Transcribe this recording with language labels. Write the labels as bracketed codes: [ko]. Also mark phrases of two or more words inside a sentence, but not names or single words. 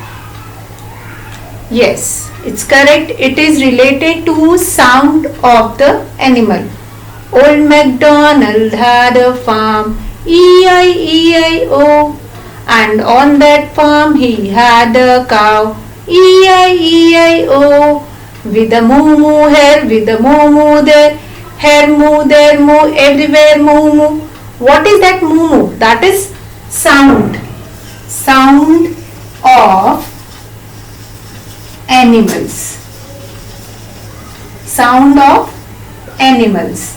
[en] Yes, it's correct. It is related to sound of the animal. Old MacDonald had a farm, E-I-E-I-O, and on that farm he had a cow, E-I-E-I-O, with a moo-moo here, with a moo-moo there, here moo, there moo, everywhere moo-moo. What is that moo-moo? That is sound. Sound of animals. Sound of animals.